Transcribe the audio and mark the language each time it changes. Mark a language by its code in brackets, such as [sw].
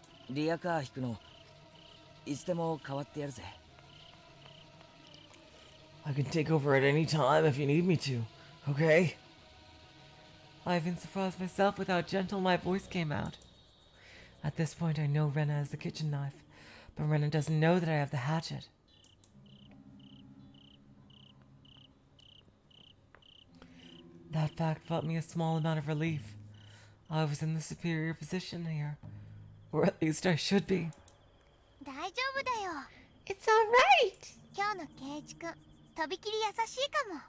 [ja] リアカー引くのいつでも代わってやるぜ。 [en] I can take over at any time if you need me to, okay? I even surprised myself with how gentle my voice came out. At this point, I know Rena has the kitchen knife, but Rena doesn't know that I have the hatchet. That fact brought me a small amount of relief. I was in the superior position here, or at least I should be. [ja] 大丈夫だよ。 [en] It's alright. [ja] 今日のケイイチくん、とびきり優しいかも。